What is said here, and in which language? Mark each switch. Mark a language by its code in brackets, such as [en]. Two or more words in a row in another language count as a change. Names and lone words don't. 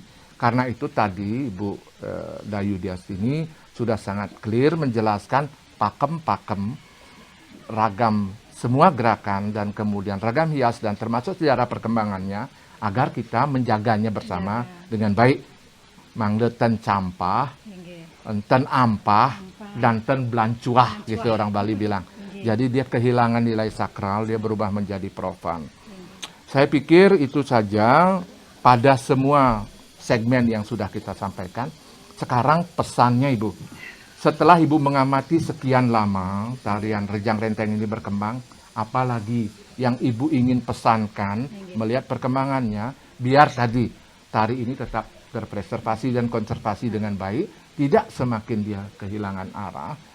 [id] Karena itu tadi Ibu Dayu Diastini sudah sangat clear menjelaskan pakem-pakem, ragam semua gerakan dan kemudian ragam hias dan termasuk sejarah perkembangannya agar kita menjaganya bersama dengan baik. [ban] Mangde ten campah, ten ampah, [id] dan [ban] ten belancuah [id] gitu orang Bali bilang. Jadi dia kehilangan nilai sakral, dia berubah menjadi profan. Saya pikir itu saja pada semua segmen yang sudah kita sampaikan. Sekarang pesannya Ibu. Setelah Ibu mengamati sekian lama tarian rejang renteng ini berkembang, apalagi yang Ibu ingin pesankan melihat perkembangannya, biar tadi tari ini tetap terpreservasi dan konservasi dengan baik, tidak semakin dia kehilangan arah.